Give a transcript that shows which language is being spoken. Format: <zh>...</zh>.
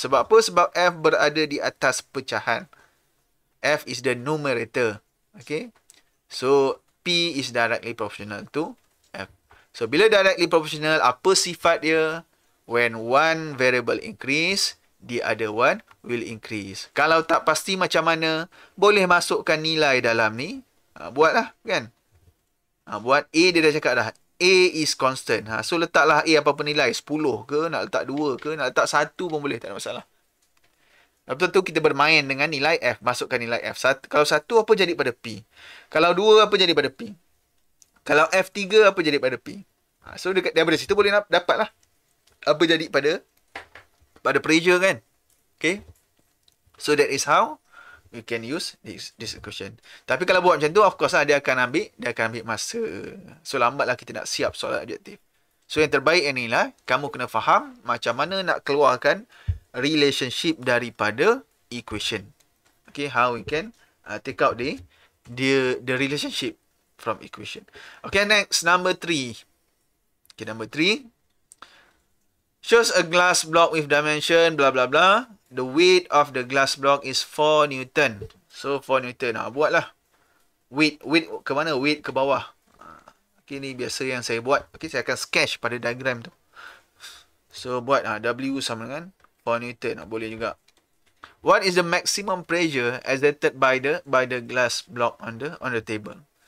<ms>Sebab apa? Sebab F berada di atas pecahan.</ms> <en>F is the numerator.</en> <ms>Okay. So,</ms> <en>P is directly proportional to F.</en> <ms>So, bila directly proportional, apa sifat dia?</ms> <en>When one variable increase, the other one will increase.</en> <ms>Kalau tak pasti macam mana, boleh masukkan nilai dalam ni. Buatlah kan. Buat A, dia dah cakap dah.</ms> <en>A is constant.</en> <ms>So letaklah A apa-apa nilai. 10 ke, nak letak 2 ke, nak letak 1 pun boleh. Tak ada masalah. Lepas tu kita bermain dengan nilai F. Masukkan nilai F. Kalau 1 apa jadi pada P? Kalau 2 apa jadi pada P? Kalau F3 apa jadi pada P? So daripada situ boleh dapatlah apa jadi pada pressure kan. Okay.</ms> <en>So that is how we can use this equation.</en> <ms>Tapi kalau buat macam tu, of course lah, dia akan ambil masa. So lambatlah kita nak siap soalan objektif. So yang terbaik inilah, kamu kena faham macam mana nak keluarkan relationship daripada equation.</ms> <en>Okay, how we can take out the relationship from equation. Okay, next, number 3. Okay, number 3. Shows a glass block with dimension blah blah blah. The weight of the glass block is 4 Newton.</en> <ms>So 4 Newton. Buatlah. Weight ke mana? Weight ke bawah. Okay, ni biasa yang saya buat. Okay, saya akan sketch pada diagram tu. So buat W sama dengan 4 Newton. Boleh juga.</ms> <en>What is the maximum pressure exerted by the glass block on the table?</en>